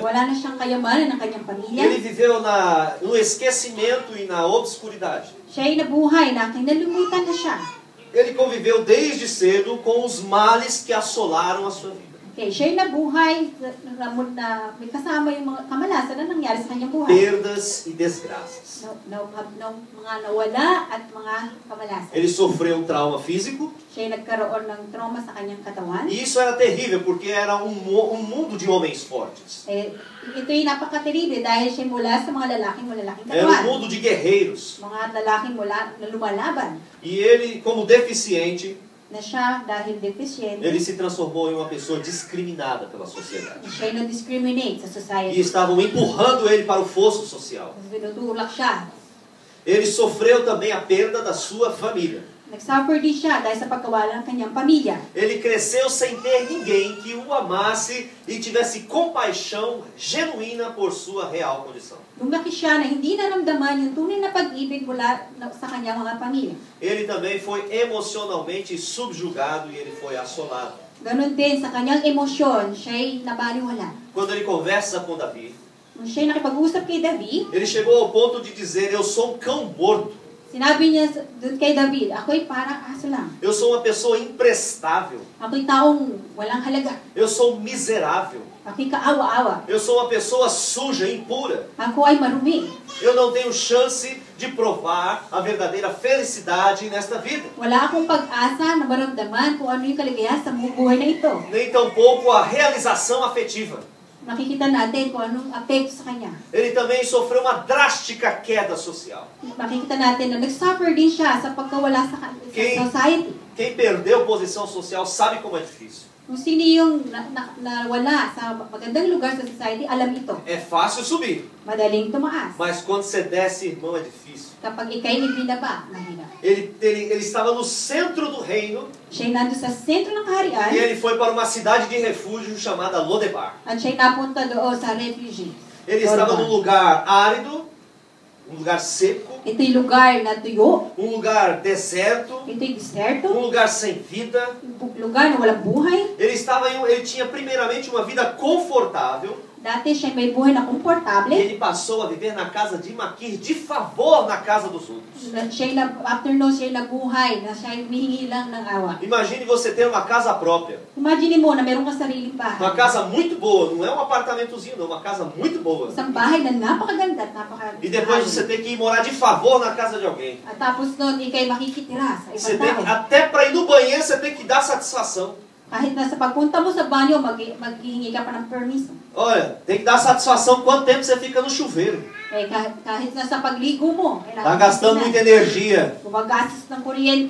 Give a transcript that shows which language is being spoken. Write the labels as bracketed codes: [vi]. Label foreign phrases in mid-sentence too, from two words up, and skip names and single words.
[tl] Wala na siyang kayamanan ng kanyang pamilya. [pt] Ele viveu no esquecimento e na obscuridade. [tl] Siya'y nabuhay na kinalimutan na siya. [pt] Ele conviveu desde cedo com os males que assolaram a sua vida. [tl] Okay, siya'y nabuhay na may kasama yung mga kamalasan na nangyari sa kanyang buhay. [pt] Perdas e desgraças. [tl] Mga nawala at mga kamalasan. [pt] Ele sofreu um trauma físico. [tl] Siya'y nagkaroon ng trauma sa kanyang katawan. [pt] E isso era terrível, porque era um mundo de homens fortes. [tl] Ito'y napaka-terrible dahil siya mula sa mga lalaking [pt] Era um [tl] katawan. [pt] mundo de guerreiros. [tl] Mga lalaking mula na lumalaban. [pt] E ele, como deficiente, [tl] Na siya dahil deficient, [pt] ele se transformou em uma pessoa discriminada pela sociedade. [tl] siya'y na-discriminate sa [pt] E [tl] society. [pt] estavam empurrando ele para o fosso social. [tl] Tinutulak siya. [pt] Ele sofreu também a perda da sua família. [tl] Nagsuffer din siya dahil sa pagkawala ng kanyang pamilya. [pt] Ele cresceu sem ter ninguém que o amasse e tivesse compaixão genuína por sua real condição. [tl] Lumaki siya na hindi naramdaman yung tunay na pag-ibig mula sa kanyang mga pamilya. [pt] Ele também foi emocionalmente subjugado e ele foi assolado. [tl] Ganon din sa kanyang emosyon, siya'y nabaliwala. [pt] Quando ele conversa com Davi, [tl] Nung siya'y nakipag-usap kay David, [pt] ele chegou ao ponto de dizer: eu sou um cão morto. [tl] sinabi niya doon kay David, ako'y parang aso lang. [pt] Eu sou uma pessoa imprestável. [tl] Ako'y taong walang halaga. [pt] Eu sou miserável. [tl] Ako'y kaawa-awa. [pt] Eu sou uma pessoa suja, impura. [tl] Ako ay marumi. [pt] Eu não tenho chance de provar a verdadeira felicidade nesta vida. [tl] Wala akong pag-asa na maramdaman kung ano yung kaligayahan sa buhay na ito. [pt] Nem tampouco a realização afetiva. [tl] Makikita natin kung anong apekto sa kanya. [pt] Ele também sofreu uma drástica queda social. [tl] Makikita natin na nag-suffer din siya sa pagkawala sa society. [pt] Quem perdeu posição social sabe como é difícil. [tl] Kung sino yung nawala sa magandang lugar sa society, alam ito. [pt] É fácil subir, [tl] Madaling tumaas. [pt] mas quando você desce, irmão, é difícil. [tl] Kapag ikay ibinaba, mahirap. [pt] Ele estava no centro do reino [tl] Siya'y nando sa sentro ng kaharian [pt] e ele foi para uma cidade de refúgio chamada Lodebar. [tl] at siya'y napunta doon sa refugee. [pt] Ele estava num lugar árido, um lugar seco, [tl] Ito'y lugar na tuyo. [pt] um lugar deserto, [tl] Ito'y deserto. [pt] um lugar sem vida. [tl] Lugar na walang buhay. [pt] Ele tinha primeiramente uma vida confortável. [tl] Dati siya may buhay na [pt] E [tl] komportable. [pt] ele passou a viver na casa de Maquir, de favor na casa dos outros. [tl] Afternoon siya'y nabuhay na siya'y humihingi lang ng awa. [pt] Imagine você ter uma casa própria. [tl] Imagine mo na meron ka sariling [pt] Uma [tl] bahay. [pt] casa muito boa, não é um apartamentozinho, não, uma casa muito boa. [tl] Isang bahay na napakaganda at napakaganda. [pt] E depois você tem que ir morar de favor na casa de alguém. [tl] At tapos noon, ikay makikitira sa [pt] Você [tl] ibang [pt] tem que, [tl] tao. [pt] até para ir no banheiro você tem que dar satisfação. [tl] Kahit na sa pagpunta mo sa banyo, maghihingi ka pa ng permiso. [pt] Olha, tem que dar satisfação quanto tempo você fica no chuveiro. [tl] Kahit na sa pagligo mo. [pt] Tá gastando muita energia. [tl] Gumagastos ng kuryente.